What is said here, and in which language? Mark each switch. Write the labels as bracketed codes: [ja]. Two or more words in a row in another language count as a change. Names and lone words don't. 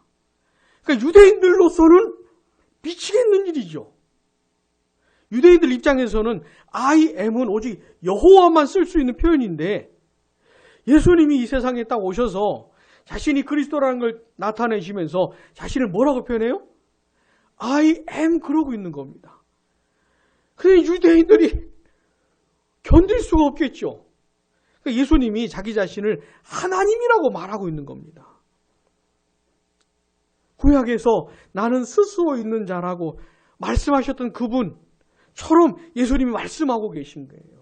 [ko] 그러니까 유대인들로서는 미치겠는 일이죠. 유대인들 입장에서는 [en] I am [ko] 은 오직 여호와만 쓸 수 있는 표현인데 예수님이 이 세상에 딱 오셔서 자신이 그리스도라는 걸 나타내시면서 자신을 뭐라고 표현해요? [en] I am [ko] 그러고 있는 겁니다. 근데 유대인들이 견딜 수가 없겠죠. 그러니까 예수님이 자기 자신을 하나님이라고 말하고 있는 겁니다. 구약에서 나는 스스로 있는 자라고 말씀하셨던 그분처럼 예수님이 말씀하고 계신 거예요.